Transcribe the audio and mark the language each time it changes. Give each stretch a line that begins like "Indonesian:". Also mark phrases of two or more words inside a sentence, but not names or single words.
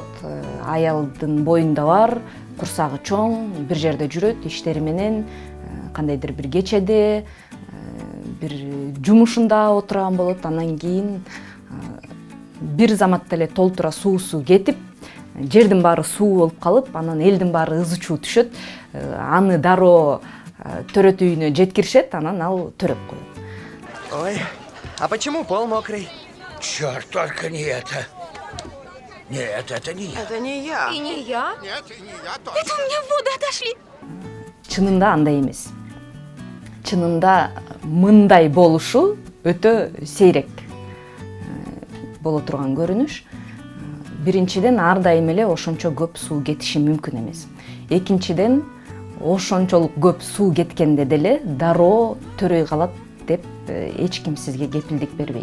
Kyrgyz: Аялдын боюнда бар, курсагы чоң, бир жерде жүрөт, иштери менен, кандайдыр бир кечеде, бир жумушунда отурган болот. Анан кийин бир заматта эле толтура суусу кетип, жердин баары суу болуп калып, анан элдин баары ызы чуу түшөт. Аны дароо төрөт үйүнө жеткиришет, анан ал төрөп коет. Ой,
Russian: а почему пол мокрый? Черт, только не это. Нет, это не я. Это не я. И не я. Нет, и не я тоже. Это у меня воды отошли.
Kyrgyz: Чынында андай эмес. Чынында мындай болушу өтө сейрек боло турган көрүнүш. Биринчиден, ар дайым эле ошончо көп суу кетиши мүмкүн эмес. Экинчиден, ошончолук көп суу кеткенде деле дароо төрөй калат деп эч ким сизге кепилдик бербейт.